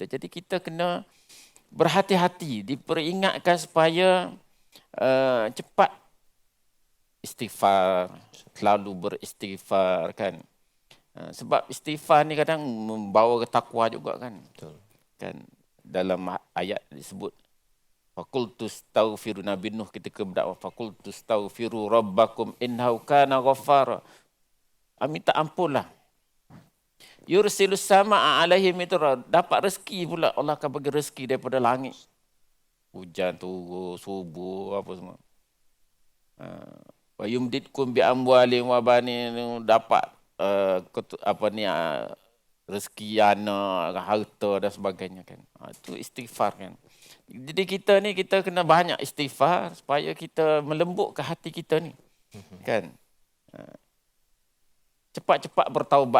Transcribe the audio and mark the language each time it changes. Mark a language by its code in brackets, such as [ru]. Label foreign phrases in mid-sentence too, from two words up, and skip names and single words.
[ms] Jadi kita kena berhati-hati, diperingatkan supaya cepat istighfar, selalu beristighfar, kan? Sebab istighfar ni kadang membawa takwa juga, kan? Betul. Kan dalam ayat disebut [ar] فقلت استغفروا, [ms] Nabi Nuh ketika berdakwah, [ar] فقلت استغفروا ربكم إنه كان غفارا. [ms] Minta ampunlah. [ar] يرسل السماء عليهم مدرارا, [ms] dapat rezeki pula, Allah akan bagi rezeki daripada langit. Hujan turun, subuh, apa semua. [ar] ويمددكم بأموال وبنين, [ms] dapat rezeki anak, harta dan sebagainya, kan. Itu istighfar, kan. Jadi kita ni kita kena banyak istighfar supaya kita melembutkan hati kita ni. Kan? Cepat-cepat bertaubat.